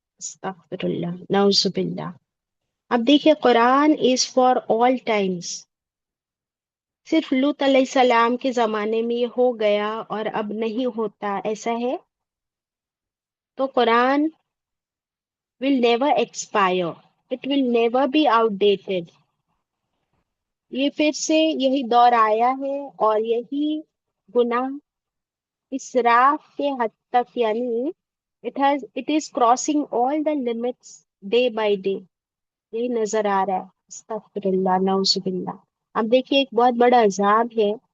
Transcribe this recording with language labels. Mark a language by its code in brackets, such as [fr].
[ur] استغفر اللہ، نعوذ باللہ. اب دیکھیں، قرآن [en] Is for all times. [ur] صرف لوط علیہ السلام کے زمانے میں یہ ہو گیا اور اب نہیں ہوتا، ایسا ہے؟ تو قرآن [en] will never expire. It will never be outdated. [ur] یہ پھر سے یہی دور آیا ہے اور یہی گناہ اسراف کے حد تک، یعنی [en] it is crossing all the limits day by day. [ur] یہی نظر آ رہا ہے. استغفر اللہ، نعوذ باللہ. اب دیکھیے ایک بہت بڑا عذاب ہے.